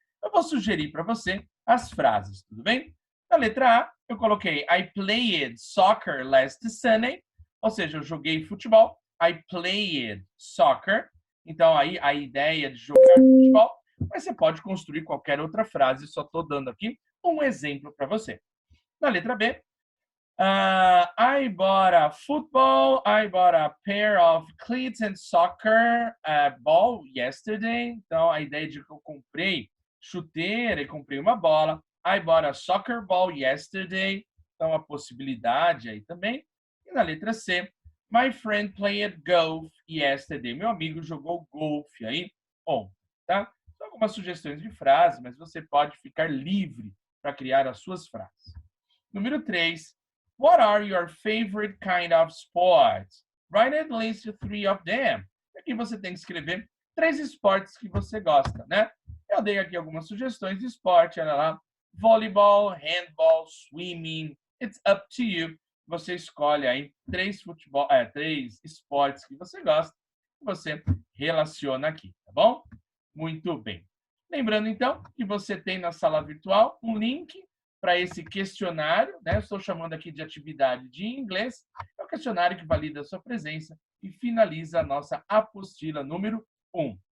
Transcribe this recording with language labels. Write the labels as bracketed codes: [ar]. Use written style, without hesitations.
[pt] Eu vou sugerir para você as frases, tudo bem? Na letra A, eu coloquei [en] I played soccer last Sunday. [pt] Ou seja, eu joguei futebol. [en] I played soccer. [pt] Então, aí a ideia de jogar futebol, mas você pode construir qualquer outra frase. Só estou dando aqui um exemplo para você. Na letra B, [en] I bought a football. I bought a pair of cleats and soccer ball yesterday. [pt] Então, a ideia de que eu comprei chuteira e comprei uma bola. [en] I bought a soccer ball yesterday. [pt] Então, a possibilidade aí também. E na letra C, [en] my friend played golf yesterday. [pt] Meu amigo jogou golfe aí ontem, tá? São algumas sugestões de frase, mas você pode ficar livre para criar as suas frases. Número 3. [en] What are your favorite kind of sports? Write at least 3 of them. [pt] Aqui você tem que escrever 3 esportes que você gosta, né? Eu dei aqui algumas sugestões de esporte, olha lá. [en] Voleibol, handball, swimming. It's up to you. [pt] Você escolhe aí 3 esportes que você gosta e você relaciona aqui, tá bom? Muito bem. Lembrando, então, que você tem na sala virtual um link para esse questionário, né? Eu estou chamando aqui de atividade de inglês. É o questionário que valida a sua presença e finaliza a nossa apostila número 1.